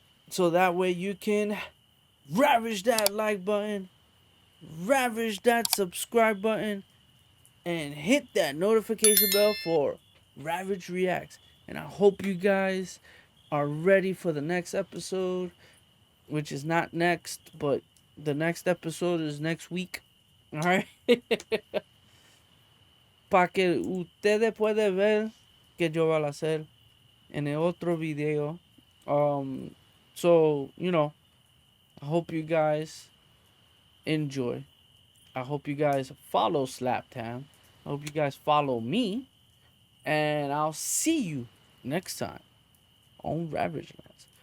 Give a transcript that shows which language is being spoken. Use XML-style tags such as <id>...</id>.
<en>So that way you can ravage that like button, ravage that subscribe button, and hit that notification bell for Ravage Reacts. And I hope you guys are ready for the next episode, which is not next, but the next episode is next week. Alright?</en> <es>Para que ustedes pueden ver que yo voy a hacer en el otro video.</es> <en>So, you know, I hope you guys enjoy. I hope you guys follow Slapped Ham. I hope you guys follow me. And I'll see you next time on Ravage Reacts.</en>